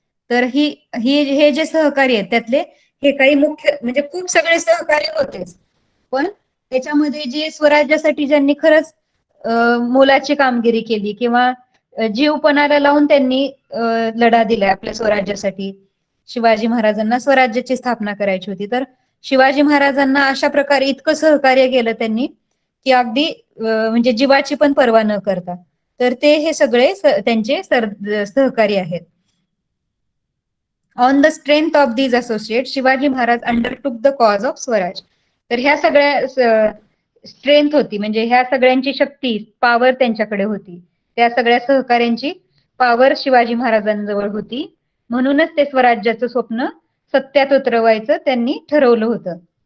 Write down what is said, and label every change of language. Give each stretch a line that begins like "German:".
Marathi: तर हे जे सहकारी आहेत त्यातले हे काही मुख्य, म्हणजे खूप सगळे सहकारी होतेच, पण त्याच्यामध्ये जे स्वराज्यासाठी ज्यांनी खरंच मोलाची कामगिरी केली किंवा जीव पणाला लावून त्यांनी लढा दिलाय आपल्या स्वराज्यासाठी, शिवाजी महाराजांना स्वराज्याची स्थापना करायची होती. तर शिवाजी महाराजांना अशा प्रकारे इतकं सहकार्य केलं त्यांनी की अगदी म्हणजे जीवाची पण पर्वा न करता. तर ते हे सगळे त्यांचे सहकारी आहेत.
English: On the strength of these associate Shivaji Maharaj undertook the cause of Swaraj.
Marathi: तर ह्या सगळ्या स्ट्रेंथ होती म्हणजे ह्या सगळ्यांची शक्ती पॉवर त्यांच्याकडे होती. त्या सगळ्या सहकार्यांची पॉवर शिवाजी महाराजांजवळ होती. म्हणूनच ते स्वराज्याचं स्वप्न सत्यात उतरवायचं त्यांनी ठरवलं होतं.